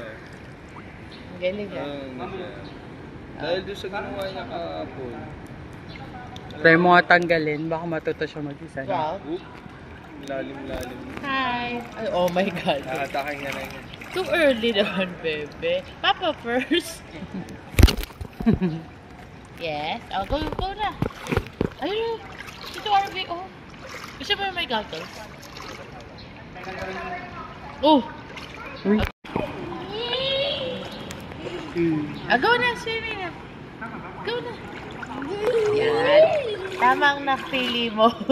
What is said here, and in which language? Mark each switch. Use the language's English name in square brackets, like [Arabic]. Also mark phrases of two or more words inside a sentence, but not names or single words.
[Filipino] Galing ah. Dahil doon sa ginawa niya kahapon. Try mo nga tanggalin, baka matuto siya mag-design. Wow. Oop. Lalim-lalim. [English] Hi. [Filipino] Ay, [English] oh my God. [Filipino] Nakatakin nga na yun. [English] Too early naman, bebe. Papa first. Yes. Oh, go na. [Filipino] Ayun. Ito RV, oh. Gusto mo yung may goggles? Oh. Uy. Go na, swimming na. Go na. Yan. Tama ang napili mo.